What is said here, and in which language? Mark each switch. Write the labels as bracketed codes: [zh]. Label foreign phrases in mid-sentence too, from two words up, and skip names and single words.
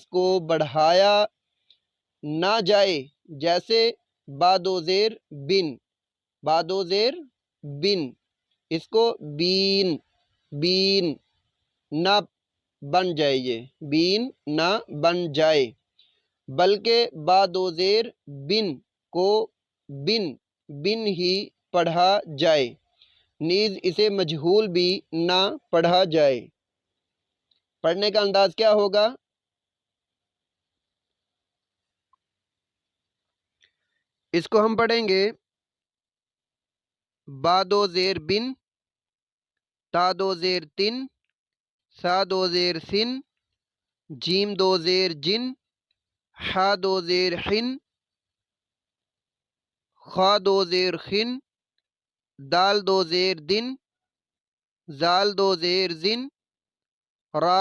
[ur] کو بڑھایا نہ جائے، جیسے بادو زیر بن، بادو زیر بن، اس کو بین بین نہ بن جائے، یہ بین نہ بن جائے، بلکہ بادو زیر بن کو بن بن ہی پڑھا جائے، نیز اسے مجہول بھی نہ پڑھا جائے۔ پڑھنے کا انداز کیا ہوگا؟ اس کو ہم پڑھیں گے با دو زیر بن، تا دو زیر تن، سا دو زیر سن، جیم دو زیر جن، حا دو زیر حن، خا دو زیر خن، دال دو زیر دن، زال دو زیر زن، را